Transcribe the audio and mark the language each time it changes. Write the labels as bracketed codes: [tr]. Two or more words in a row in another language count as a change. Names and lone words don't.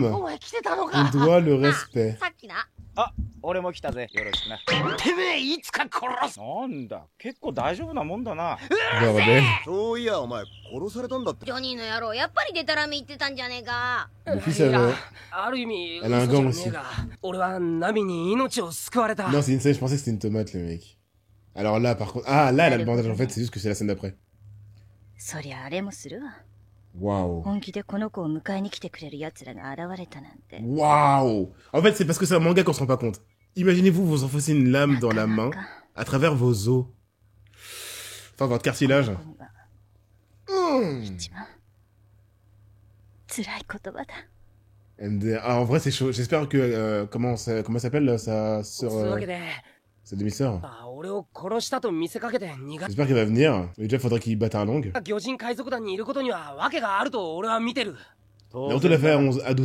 [fr] On doit le respect. Bordel. Luffy, ça va. Elle a un gant aussi. Non, c'est insane, je pensais que c'était une tomate, le mec. Alors là, par contre... Ah, là, elle a le bandage, en fait, c'est juste que c'est la scène d'après. [ja] そりゃあれもするわ。 [fr] Waouh. [ja] 本気でこの子を迎えに来てくれる奴らが現れたなんて。 [fr] Waouh. En fait, c'est parce que c'est un manga qu'on se rend pas compte. Imaginez-vous vous enfoncez une lame dans la main à travers vos os. Enfin, votre cartilage. [ja] 一番辛い言葉だ。 [fr] Ah, en vrai, c'est chaud. J'espère que... comment ça s'appelle, sa sœur... sa demi-sœur. J'espère qu'elle va venir. Mais déjà, faudrait qu'il batte un long. Naruto l'a fait à 12 ans.